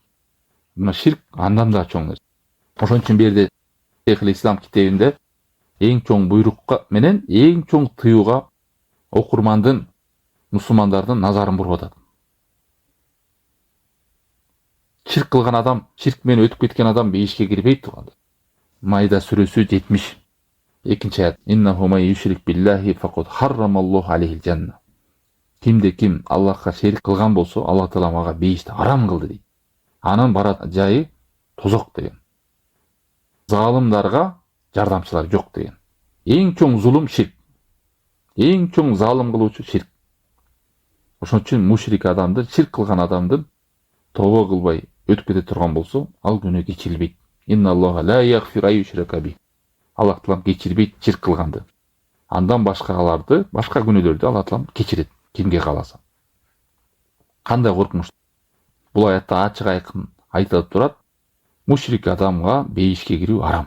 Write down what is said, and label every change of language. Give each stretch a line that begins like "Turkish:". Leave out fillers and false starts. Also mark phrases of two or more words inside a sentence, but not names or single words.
Kyrgyz: Мына ширк андан да чоң нерсе. Ошон үчүн берде Шейхул Ислам китебинде эң чоң буйрукка менен эң чоң тыюуга окурмандын, мусулмандардын назарын буруп атат. Ширк кылган адам, ширк менен өтүп кеткен адам бейишке кирбейт туганда. Майда сүрөсү 72 аят.
Arabic: إنه من يشرك بالله فقد حرم الله عليه الجنة.
Kyrgyz: Кимде ким Аллахка шерик кылган болсо, Аллах Таалам ага бейишти арам кылды дейт. Анын барат жайы тозок деген. Залымдарга жардамчылар жок деген. Эң чоң зулум ширк. Эң чоң залым кылуучу ширк. Ошон үчүн мушрик адамды, ширк кылган адамдын тобо кылбай өтүп кете турган болсо, ал күнөө кечирилбейт.
Arabic: إن الله لا يغفر أن يشرك به.
Kyrgyz: Аллах Таалам кечирбейт ширк кылганды. Андан башкаларды, башка күнөөлөрдү Аллах Таалам кечирет, кимге кааласа. Кандай коркунуч. Бул аятта ачык айкын айтылып турат. Мушрик адамга бейишке кирүү арам.